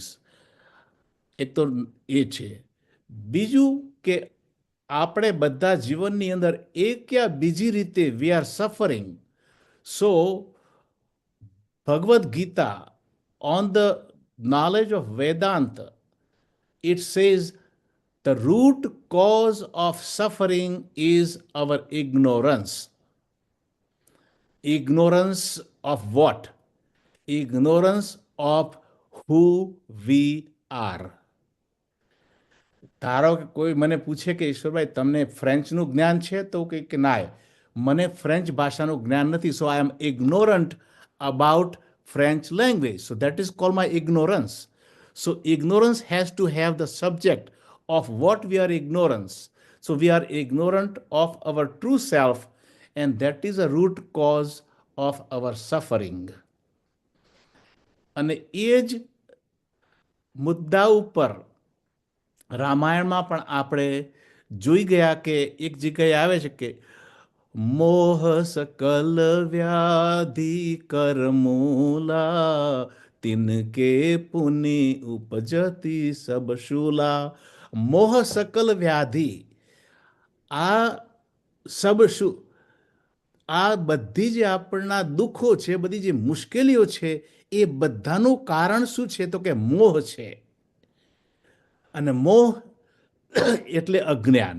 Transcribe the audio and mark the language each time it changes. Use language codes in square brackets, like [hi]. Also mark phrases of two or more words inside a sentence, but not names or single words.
[gu] એ તો એ છે. બીજું કે આપણે બધા જીવનની અંદર એક યા બીજી રીતે [en] we are suffering. So Bhagavad Gita on the knowledge of Vedanta, it says the root cause of suffering is our ignorance. Ignorance of what? Ignorance of who we are. [gu] ધારો કે કોઈ મને પૂછે કે ઈશ્વરભાઈ તમને ફ્રેન્ચનું જ્ઞાન છે, તો કે ના, મને ફ્રેન્ચ ભાષાનું જ્ઞાન નથી, [en] so I am ignorant about French language, so that is called my ignorance. So ignorance has to have the subject of what we are ignorance. So we are ignorant of our true self, and that is a root cause of our suffering. [gu] અને એ જ મુદ્દા ઉપર રામાયણમાં પણ આપણે જોઈ ગયા કે એક જગ્યાએ આવે છે કે [awa] मोह सकल व्याधि करमूला, तिनके पुनि उपजती सब शूला. मोह सकल व्याधि, [gu] આ સબ શું, આ બધી જે આપણા દુઃખો છે, બધી જે મુશ્કેલીઓ છે, એ બધાનું કારણ શું છે તો કે મોહ છે. અને મોહ એટલે અજ્ઞાન.